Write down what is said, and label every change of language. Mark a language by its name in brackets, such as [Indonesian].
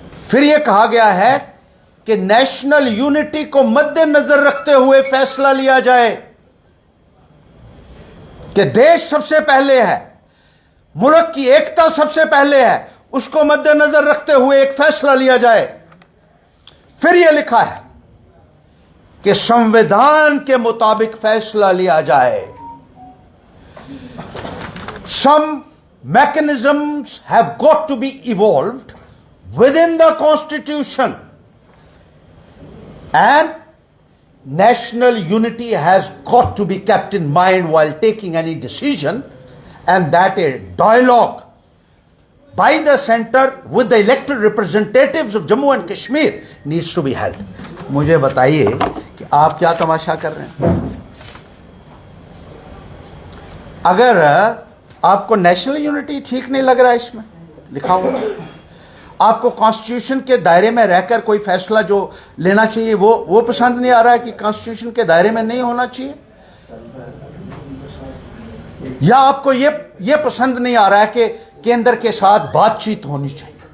[Hindi] फिर यह कहा गया है कि नेशनल यूनिटी को मद्देनजर रखते हुए फैसला लिया जाए, कि देश सबसे पहले है, मुल्क की एकता सबसे पहले है, उसको मद्देनजर रखते हुए एक फैसला लिया जाए। फिर यह लिखा है कि संविधान के मुताबिक फैसला लिया जाए। [English] Some mechanisms have got to be evolved within the Constitution, and national unity has got to be kept in mind while taking any decision, and that a dialogue by the center with the elected representatives of Jammu and Kashmir needs to be held. [Hindi] मुझे बताइए कि आप क्या तमाशा कर रहे हैं? अगर आपको नेशनल यूनिटी ठीक नहीं लग रहा है, इसमें लिखा हुआ, आपको कॉन्स्टिट्यूशन के दायरे में रहकर कोई फैसला जो लेना चाहिए वो पसंद नहीं आ रहा है कि कॉन्स्टिट्यूशन के दायरे में नहीं होना चाहिए, या आपको ये पसंद नहीं आ रहा है कि केंद्र के साथ बातचीत होनी चाहिए।